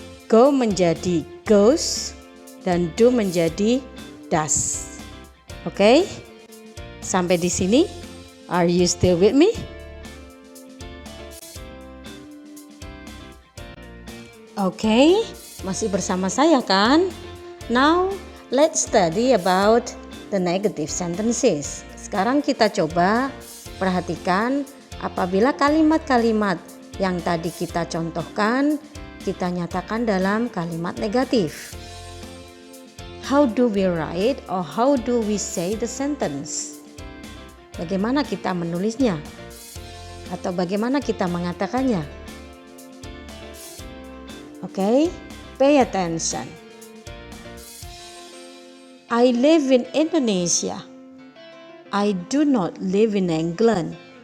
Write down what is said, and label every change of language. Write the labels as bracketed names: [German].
[Indonesian] Go menjadi goes dan do menjadi does. Oke? Sampai di sini. [English] Are you still with me? [Indonesian] Oke, masih bersama saya kan? [English] Now, let's study about the negative sentences. [Indonesian] Sekarang kita coba perhatikan apabila kalimat-kalimat yang tadi kita contohkan kita nyatakan dalam kalimat negatif. [English] How do we write or how do we say the sentence? [Indonesian] Bagaimana kita menulisnya? Atau bagaimana kita mengatakannya? [English] Okay, pay attention. I live in Indonesia. I do not live in England.